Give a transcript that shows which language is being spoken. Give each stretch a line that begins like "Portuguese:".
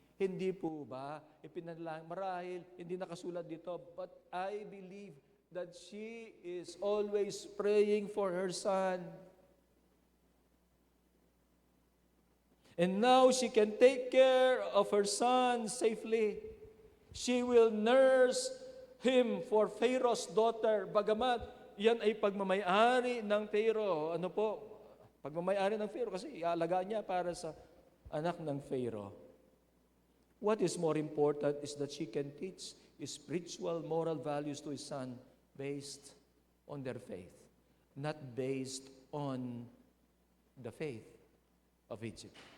Filipino: Hindi po ba ipinanalangin? Marahil hindi nakasulat dito,
English: but I believe that she is always praying for her son. And now she can take care of her son safely. She will nurse him for Pharaoh's daughter.
Filipino: Bagamat yan ay pagmamayari ng Pharaoh. Ano po? Pagmamayari ng Pharaoh kasi ialagaan niya para sa anak ng Pharaoh.
English: What is more important is that she can teach spiritual moral values to his son based on their faith, not based on the faith of Egypt.